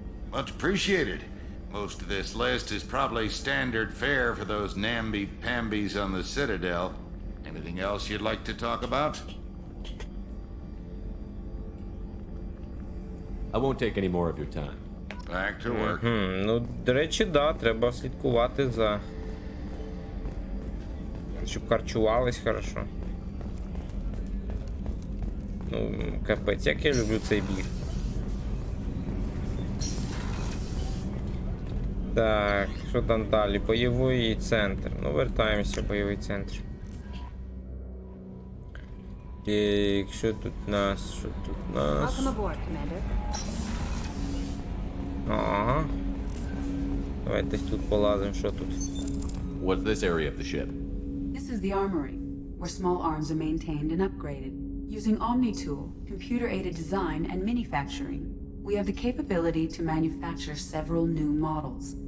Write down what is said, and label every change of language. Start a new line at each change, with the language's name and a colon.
English: Much appreciated. Most of this list is probably standard fare for those namby-pambies on the Citadel. Anything else you'd like to talk about? I won't take any more of your time. Back to work.
Ukrainian: Ну, до речі, да, треба слідкувати за... Щоб харчувались хорошо. Ну, капець, як я люблю цей біг. Так, що там далі? Бойовий центр. Ну, вертаємося в бойовий центр. Так, що тут у нас? Що тут у нас?
English: Welcome aboard, Commander. Ага.
Ukrainian: Давайте тут полазимо, що тут.
English: What's this area of the ship? This is the armory, where small arms are maintained and upgraded. Using OmniTool, computer-aided design, and manufacturing, we have the capability to manufacture several new models.